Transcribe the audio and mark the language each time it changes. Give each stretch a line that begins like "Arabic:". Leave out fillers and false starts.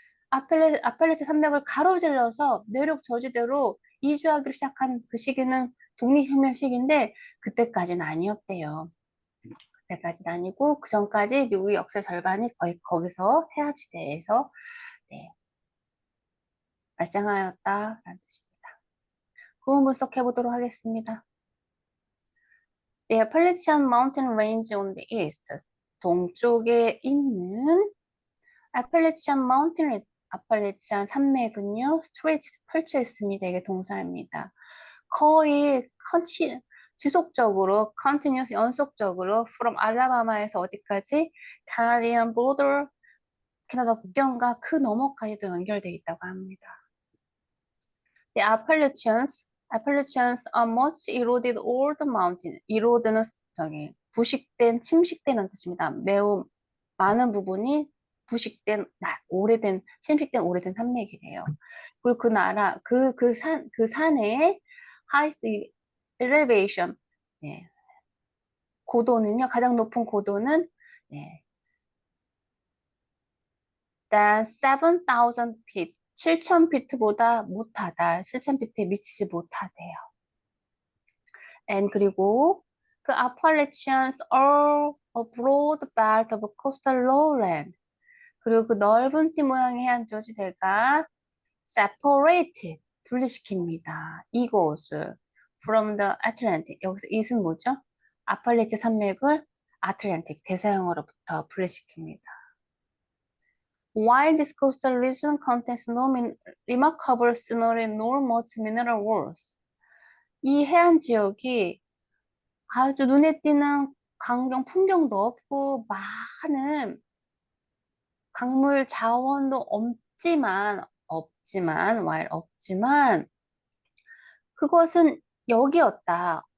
Korean: 아펠레치 산맥을 가로질러서 내륙 저지대로 이주하기 시작한 그 시기는 독립혁명 시기인데 그때까지는 아니었대요. 그때까지는 아니고 그 전까지 미국의 역사 절반이 거의 거기서 해안지대에서 네, 발생하였다라는 뜻입니다. 구문 분석해 보도록 하겠습니다.
English: The Appalachian Mountain Range on the east,
Korean: 동쪽에 있는
English: Appalachian Mountain Range,
Korean: 아팔레치안 산맥은요, 스트레이트 펼쳐 있습니다. 이게 동사입니다. 거의 지속적으로, continuous 연속적으로 from 알라바마에서 어디까지
English: Canadian border,
Korean: 캐나다 국경과 그 너머까지도 연결되어 있다고 합니다.
English: The Appalachians are much eroded old mountain.
Korean: erode는 부식된, 침식되는 뜻입니다. 매우 많은 부분이 부식된, 오래된, 침식된 오래된 산맥이래요. 그리고 그 산의
English: highest elevation,
Korean: 네. 고도는요, 가장 높은 고도는, 네.
English: than 7,000 feet,
Korean: 7,000피트보다 못하다, 7,000피트에 미치지 못하대요. 그리고 그
English: Appalachians are a broad belt of coastal lowland.
Korean: 그리고 그 넓은 띠 모양의 해안 저지대가 separated, 분리시킵니다. 이곳을
English: from the Atlantic.
Korean: 여기서 it은 뭐죠? 아팔레치 산맥을 아틀란틱, 대서양으로부터 분리시킵니다.
English: While this coastal region contains no remarkable scenery nor much mineral wealth.
Korean: 이 해안 지역이 아주 눈에 띄는 광경, 풍경도 없고 많은 강물 자원도 없지만 그것은 여기였다.